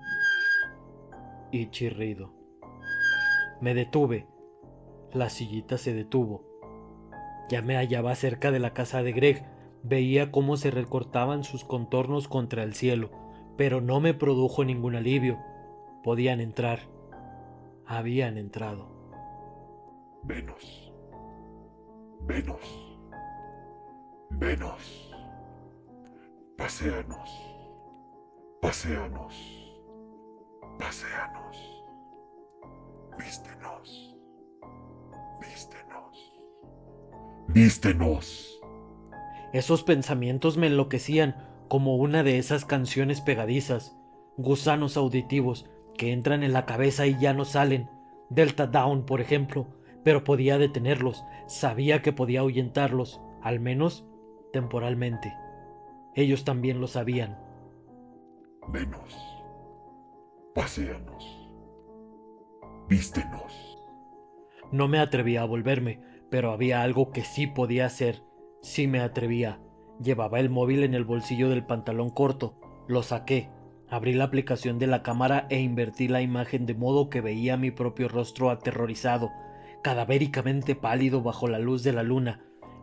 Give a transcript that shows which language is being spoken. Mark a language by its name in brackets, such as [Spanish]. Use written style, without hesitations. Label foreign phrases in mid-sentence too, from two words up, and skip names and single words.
[Spanish] Y chirrido. Me detuve. La sillita se detuvo. Ya me hallaba cerca de la casa de Greg. Veía cómo se recortaban sus contornos contra el cielo, pero no me produjo ningún alivio. Podían entrar. Habían entrado. Venos. Venos. Venos. Paséanos. Paséanos. Paséanos. Vístenos. Vístenos. Vístenos. Esos pensamientos me enloquecían como una de esas canciones pegadizas, gusanos auditivos que entran en la cabeza y ya no salen. Delta Down, por ejemplo, pero podía detenerlos, sabía que podía ahuyentarlos, al menos temporalmente. Ellos también lo sabían. Venos. Paséanos. Vístenos. No me atrevía a volverme, pero había algo que sí podía hacer. Sí me atrevía. Llevaba el móvil en el bolsillo del pantalón corto. Lo saqué. Abrí la aplicación de la cámara e invertí la imagen de modo que veía mi propio rostro aterrorizado, cadavéricamente pálido bajo la luz de la luna.